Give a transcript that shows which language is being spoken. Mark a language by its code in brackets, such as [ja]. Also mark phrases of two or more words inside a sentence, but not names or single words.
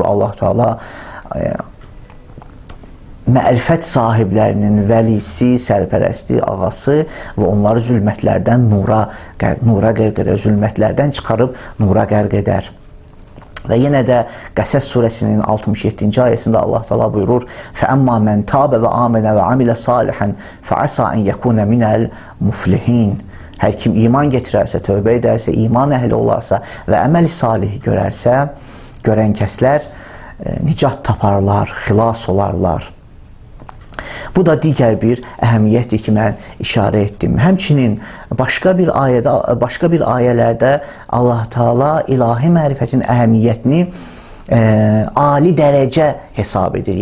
[az] Allah Teala mərifət sahiblərinin vəlisi, sərpərəsti, ağası və onları zülmətlərdən nura qərq edər, zülmətlərdən çıxarıb nura qərq edər. Və yenə də Qəsəs surəsinin 67-ci ayəsində Allah Teala buyurur, [ar] فَأَمَّا مَنْ تَابَ وَآمَنَ وَعَمِلَ صَالِحًا فَعَسَى أَنْ يَكُونَ مِنَ الْمُفْلِحِينَ. [az] Hər kim iman gətirərsə, tövbə edərsə, iman əhli olarsa və əməl salih görərsə, görən kəslər nicat taparlar, xilas olarlar. Bu da digər bir əhəmiyyətdir ki, mən işarə etdim. Həmçinin başqa bir ayələrdə Allah Teala ilahi mərifətin əhəmiyyətini ali dərəcə hesab edir.